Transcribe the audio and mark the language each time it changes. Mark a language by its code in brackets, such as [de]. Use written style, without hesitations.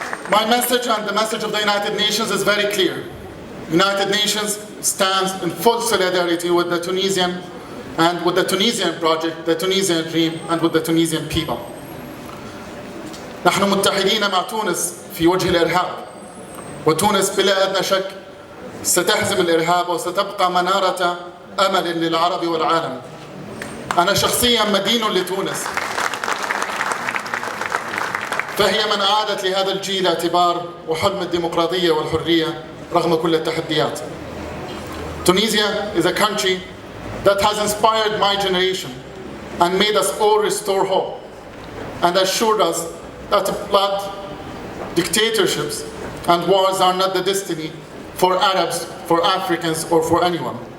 [en] My message and the message of the United Nations is very clear. United Nations stands in full solidarity with the Tunisian and with the Tunisian project, the Tunisian dream, and with the Tunisian people. [ar] نحن متحدين مع تونس في وجه الإرهاب، وتونس بلا أدنى شك ستهزم الإرهاب وستبقى منارة أمل للعرب والعالم. أنا شخصيا مدين لتونس، فهي من أعادت لهذا الجيل اعتبار وحلم الديمقراطية والحرية رغم كل التحديات. [en] Tunisia is a country that has inspired my generation and made us all restore hope and assured us that blood, dictatorships, and wars are not the destiny for Arabs, for Africans, or for anyone.